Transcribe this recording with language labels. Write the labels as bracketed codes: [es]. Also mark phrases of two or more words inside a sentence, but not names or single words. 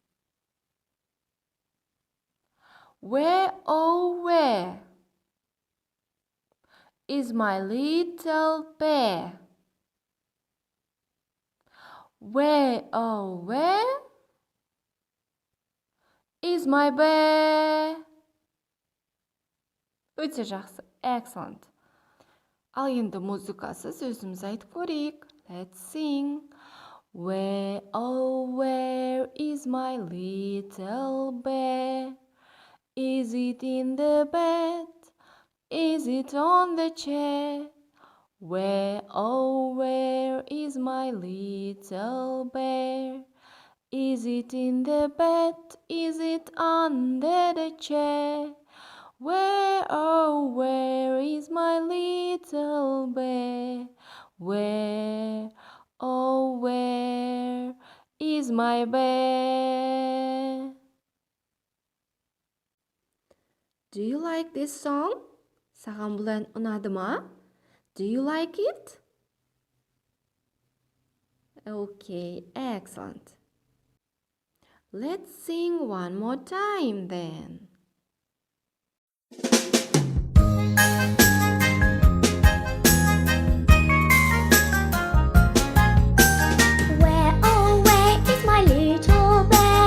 [en] Where, oh, where is my little bear? Where, oh, where is my bear? [kk] Өте жақсы. Excellent. Ал енді музыкасыз өзіміз айтып көрейік. [en] Let's sing. Where, oh, where is my little bear? Is it in the bed? Is it on the chair? Where, oh, where is my little bear? Is it in the bed? Is it under the chair? Where, oh, where is my little bear? Where, oh, where is my bear? Do you like this song? [kk] Саған бұл ән ұнады ма? [en] Do you like it? Okay, excellent. Let's sing one more time then. Where, oh, where is my little bear?